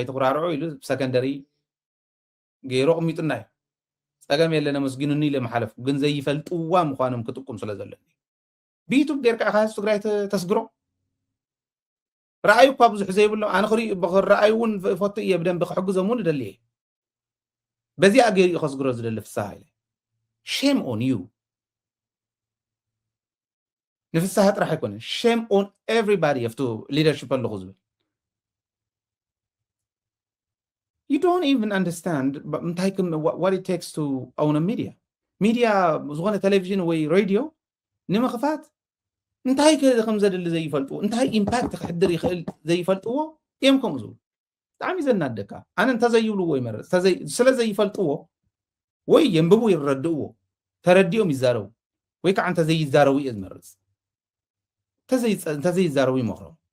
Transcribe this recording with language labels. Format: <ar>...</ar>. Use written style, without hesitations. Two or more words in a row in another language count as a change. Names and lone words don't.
<ti>ከይትኩራርዑ ኢሉ ሰከንደሪ ገይሮ ቅሚጡና እዩ ፀገም የለነ መስጊኑኒ ኢለ መሓለፍኩ ግን ዘይፈልጥዋ ምኳኖም ክጥቁም ስለ ዘለኒ ብዩቱብ ጌርካ ኢኻ ህዝቢ ትግራይ ተስግሮ ረኣዩ እኳ ብዙሕ ዘይብሎም ኣነ ክረኣዩ እውን ፈቱ እየ ብደንቢ ክሕግዞም እውን ይደሊ እየ በዚኣ ገይሩ እዩ ከስግሮ ዝደሊ ፍሳሃ ኢለ</ti> <en>shame on you</en> <ti>ንፍሳሃ ጥራሕ ኣይኮነን</ti> <en>shame on everybody</en> <ti>ኣብቱ ሊደርሽፕ ኣለኹ ዝብል</ti> <en>you don't even understand what it takes to own a media</en> <ti>ዝኾነ ቴሌቪዥን ወይ ሬድዮ ንምኽፋት እንታይ ከም ዘድሊ ዘይፈልጥዎ እንታይ ኢምፓክት ክሕድር ይኽእል ዘይፈልጥዎ እዮም ከምኡ ዝብሉ ብጣዕሚ ዘናደካ ኣነ እንተዘይብልዎ ይመርፅ ስለ ዘይፈልጥዎ ወይ የንብቡ ይረድእዎ ተረዲኦም ይዛረቡ ወይ ከዓ እንተዘይዛረቡ እየ ዝመርፅ እንተዘይዛረቡ ይመክሮም</ti>